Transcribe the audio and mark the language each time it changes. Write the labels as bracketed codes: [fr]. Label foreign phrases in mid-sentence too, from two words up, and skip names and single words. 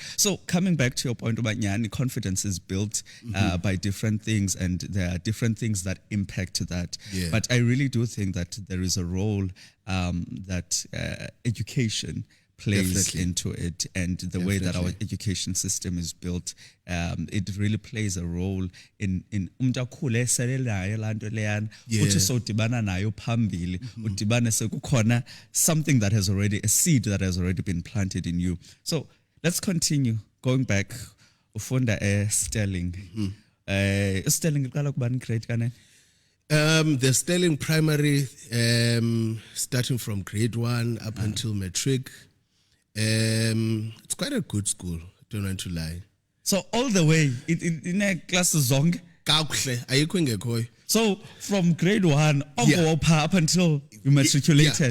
[en] So coming back to your point about confidence is built by different things, and there are different things that impact that. Yeah. But I really do think that there is a role that education plays Definitely. into it, and the way that our education system is built, it really plays a role in [xh] umntu eselelayo lanto leyana uthi sodibana nayo phambili udibane sekukhona [en] something that has already, a seed that has already been planted in you. So let's continue going back. [xh] Ufunda Sterling. Sterling iqala kubani grade kanene? [en] The Sterling primary, starting from grade 1 up until matric. It's quite a good school, don't want to lie. So all the way in a class zong. So from grade 1 up until you matriculated.